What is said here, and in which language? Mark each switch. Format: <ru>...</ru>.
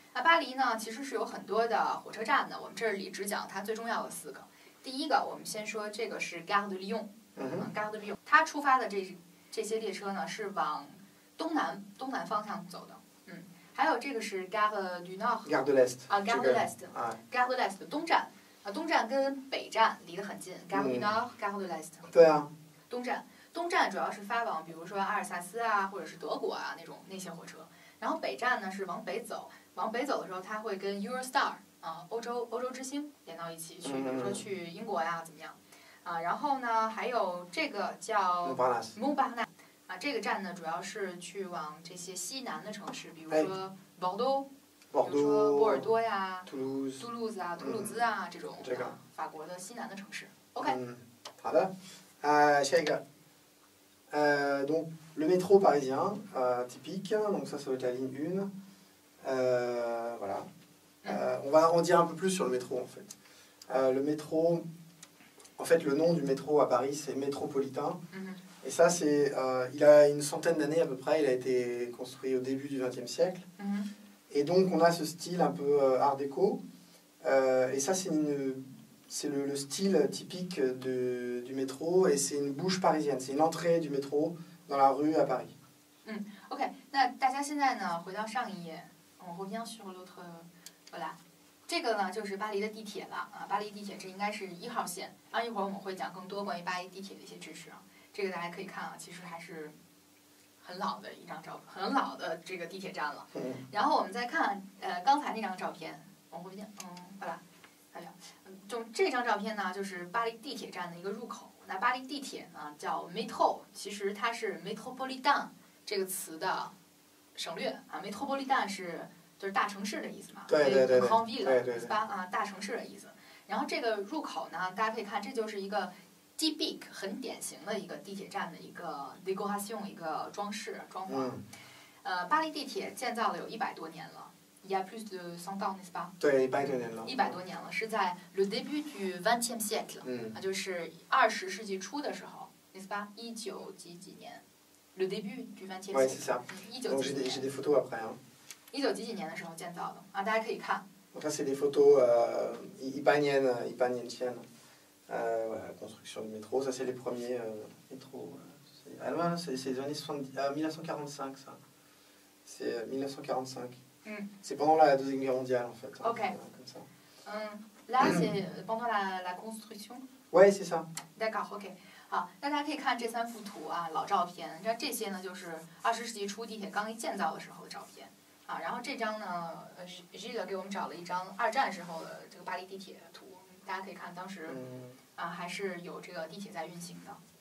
<zh>那巴黎呢，其实是有很多的火车站的，我们这里只讲它最重要的4个。第一个，我们先说这个是 Gare de Lyon，Gare de Lyon， 它出发的这些列车呢是往东南方向走的，还有这个是 Gare du Nord，</zh> <fr>de l'Est，</fr> <zh>啊 Gare de l'Est，Gare de l'Est 东站，东站跟北站离得很近 ，Gare du Nord，Gare de l'Est。对啊。东站主要是发往比如说阿尔萨斯啊，或者是德国啊那些火车，然后北站呢是往北走，的时候它会跟 Eurostar 啊欧洲之星连到一起去，比如说去英国呀怎么样，啊，然后呢还有这个叫 Montparnasse。啊，这个站呢，主要是去往这些西南的城市，比如说bordeaux，比如说波尔多呀、杜鲁兹啊、图卢兹啊这种法国的西南的城市。 OK。好的，下一个，</zh> <fr>donc le métro parisien typique, donc ça va être la ligne 1. Voilà. On va en dire un peu plus sur le métro en fait. Le métro, en fait, le nom du métro à Paris, c'est métropolitain. Et ça, il a une centaine d'années à peu près, il a été construit au début du XXe siècle. Et donc, on a ce style un peu art déco. Et ça, c'est le style typique du métro, et c'est une bouche parisienne, c'est une entrée du métro dans la rue à Paris.</fr> <zh>OK， 那大家现在呢，回到上一页，我会</zh> <fr>bien sur l'autre， voilà。</fr> <zh>这个呢就是巴黎的地铁了啊，巴黎地铁这应该是1号线啊，一会儿我们会讲更多关于巴黎地铁的一些知识啊。这个大家可以看啊，其实还是很老的一张照片，很老的这个地铁站了。然后我们再看刚才那张照片，我会变好了，就这张照片呢，就是巴黎地铁站的一个入口。那巴黎地铁呢叫 métro， 其实它是 métropolitain 这个词的省略啊 ，métropolitain 就是大城市的意思嘛，对，是吧？啊，大城市的意思。然后这个入口呢，大家可以看，这就是一个typique 很典型的一个地铁站的一个 décoration 一个装潢。巴黎地铁建造了有100多年了。</zh> <fr>Il y a plus de 100 ans, n'est-ce pas？</fr> <zh>对，100多年了。 100多年了，是在</zh> <fr>le début du 20e siècle，</fr> <zh>就是20世纪初的时候 ，</zh> <fr>n'est-ce pas？</fr> <zh>19几年 ，</zh> <fr>le début du 20e siècle。 Ouais, c'est ça.</fr> <zh>19几年。</zh> <fr>J'ai des photos après.</fr> <zh>19几年的时候建造的啊，大家可以看。</zh> <fr>Donc ça c'est des photos ipanien-tiennes. Voilà, construction du métro. Ça c'est les premiers métros. C'est les années 1945 ça. C'est 1945. C'est pendant la Deuxième Guerre mondiale en fait. OK. Comme ça. Là c'est pendant la construction. Ouais, c'est ça. D'accord, OK.</fr> <zh>好，那大家可以看这3幅图啊，老照片。这些呢就是20世纪初地铁刚一建造的时候的照片啊。然后这张呢，Gilles 给我们找了一张2战时候的这个巴黎地铁图，大家可以看当时还是有这个地铁在运行的。</zh>